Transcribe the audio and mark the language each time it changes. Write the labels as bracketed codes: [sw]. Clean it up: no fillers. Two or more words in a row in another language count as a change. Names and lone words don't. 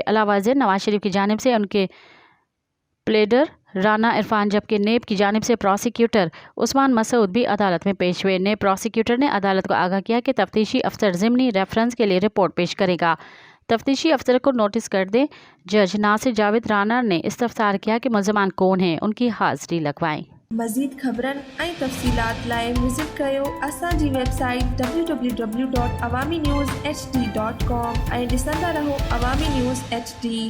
[ur] علاوہ ازیں نواز شریف کی جانب سے ان کے پلیڈر رانا عرفان، جبکہ نیب کی جانب سے پروسیکیوٹر عثمان مسعود بھی عدالت میں پیش ہوئے۔ نیب پروسیکیوٹر نے عدالت کو آگاہ کیا کہ تفتیشی افسر ضمنی ریفرنس کے لیے رپورٹ پیش کرے گا۔ تفتیشی افسر کو نوٹس کر دیں۔ جج ناصر جاوید رانا نے استفسار کیا کہ ملزمان کون ہیں، ان کی حاضری لگوائیں۔ [sd] مزید خبرن ऐं तफ़सीलात लाइ विज़िट कयो असांजी वेबसाइट www.awamiNewsHD.com ऐं ॾिसंदा रहो अवामी न्यूज़ HD।